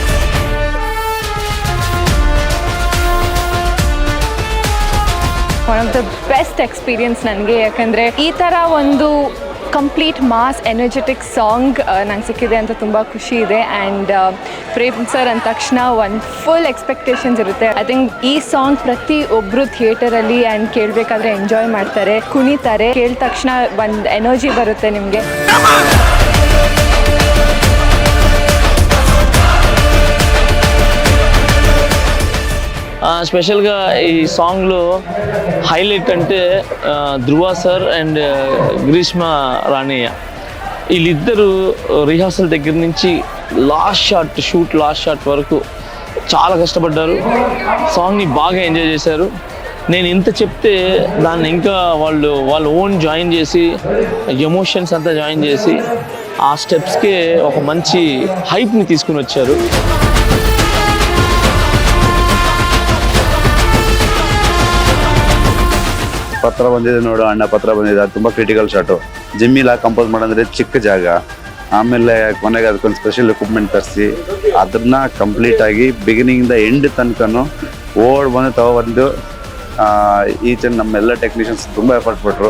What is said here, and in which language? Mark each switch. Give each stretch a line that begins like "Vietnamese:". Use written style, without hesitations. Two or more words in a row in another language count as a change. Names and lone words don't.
English: one of the best experience
Kannada: ನನಗೆ, ಯಾಕಂದರೆ ಈ ಥರ ಒಂದು
English: complete mass energetic song
Kannada: ನಂಗೆ ಸಿಕ್ಕಿದೆ ಅಂತ ತುಂಬ ಖುಷಿ ಇದೆ. ಆ್ಯಂಡ್ ಪ್ರೇಮ್ ಸರ್ ಅಂದ ತಕ್ಷಣ ಒಂದು
English: full expectations
Kannada: ಇರುತ್ತೆ.
English: I think
Kannada: ಈ ಸಾಂಗ್ ಪ್ರತಿ ಒಬ್ಬರು ಥಿಯೇಟರಲ್ಲಿ ಆ್ಯಂಡ್ ಕೇಳಬೇಕಾದ್ರೆ ಎಂಜಾಯ್ ಮಾಡ್ತಾರೆ, ಕುಣಿತಾರೆ. ಕೇಳಿದ ತಕ್ಷಣ ಒಂದು ಎನರ್ಜಿ ಬರುತ್ತೆ ನಿಮಗೆ.
Telugu: స్పెషల్గా ఈ సాంగ్లో హైలైట్ అంటే ధృవ సార్ అండ్ గ్రీష్మ రాణయ్య వీళ్ళిద్దరూ రిహార్సల్ దగ్గర నుంచి
English: last shot
Telugu: వరకు చాలా కష్టపడ్డారు. సాంగ్ని బాగా ఎంజాయ్ చేశారు. నేను ఇంత చెప్తే దాన్ని ఇంకా వాళ్ళు ఓన్ జాయిన్ చేసి ఎమోషన్స్ అంతా జాయిన్ చేసి ఆ స్టెప్స్కే ఒక మంచి హైప్ని తీసుకుని వచ్చారు.
Kannada: ಪತ್ರ ಬಂದಿದೆ ನೋಡು ಅಣ್ಣ, ಪತ್ರ ಬಂದಿದೆ. ಅದು ತುಂಬ
English: critical shot.
Kannada: ಜಿಮ್ಮಿಲಾಗಿ ಕಂಪೋಸ್ ಮಾಡೋಂದ್ರೆ ಚಿಕ್ಕ ಜಾಗ, ಆಮೇಲೆ ಕೊನೆಗೆ ಅದಕ್ಕೊಂದು
English: special equipment
Kannada: ತರಿಸಿ ಅದನ್ನ ಕಂಪ್ಲೀಟಾಗಿ ಬಿಗಿನಿಂಗಿಂದ ಎಂಡ್ ತನಕನೂ ಬಂದು ತಗೊಬಂದು ಈಚೆ ನಮ್ಮೆಲ್ಲ ಟೆಕ್ನಿಷಿಯನ್ಸ್ ತುಂಬ ಎಫರ್ಟ್ ಪಟ್ಟರು.